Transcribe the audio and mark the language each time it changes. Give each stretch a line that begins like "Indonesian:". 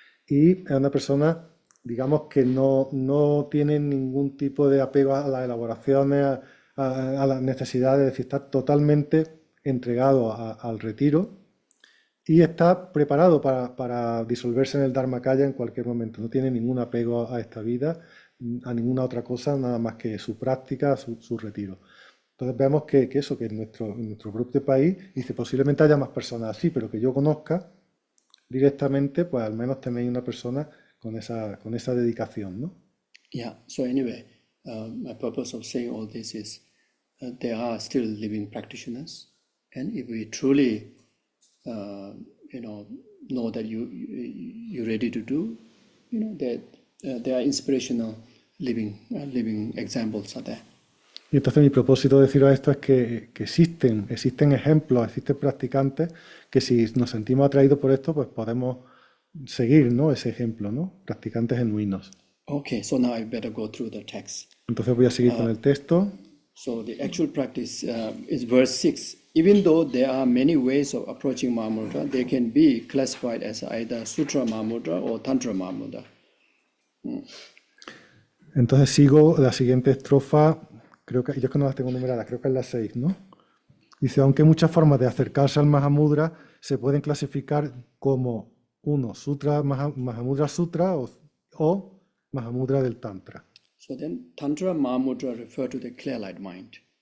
Spanish: Y es una persona, digamos, que no tiene ningún tipo de apego a las elaboraciones, a las necesidades, es decir, está totalmente entregado al retiro y está preparado para disolverse en el Dharmakaya en cualquier momento. No tiene ningún apego a esta vida, a ninguna otra cosa, nada más que su práctica, su retiro. Entonces vemos que en nuestro propio país, dice, posiblemente haya más personas así, pero que yo conozca directamente, pues al menos tenéis una persona con esa dedicación, ¿no?
English: Yeah, so anyway, my purpose of saying all this is there are still living practitioners, and if we truly know that you're ready to do, that there are inspirational living examples are there.
Spanish: Y entonces mi propósito de deciros esto es que existen ejemplos, existen practicantes que si nos sentimos atraídos por esto, pues podemos seguir, ¿no? Ese ejemplo, ¿no? Practicantes genuinos.
English: Okay, so now I better go through the text.
Spanish: Entonces voy a seguir con el texto.
English: So the actual practice is verse 6. Even though there are many ways of approaching Mahamudra, they can be classified as either Sutra Mahamudra or Tantra Mahamudra.
Spanish: Entonces sigo la siguiente estrofa, creo que yo es que no las tengo numeradas, creo que es la 6, ¿no? Dice, aunque muchas formas de acercarse al Mahamudra se pueden clasificar como Sutra, Mahamudra Sutra o Mahamudra del Tantra.
English: So then Tantra Mahamudra refer to the clear light mind.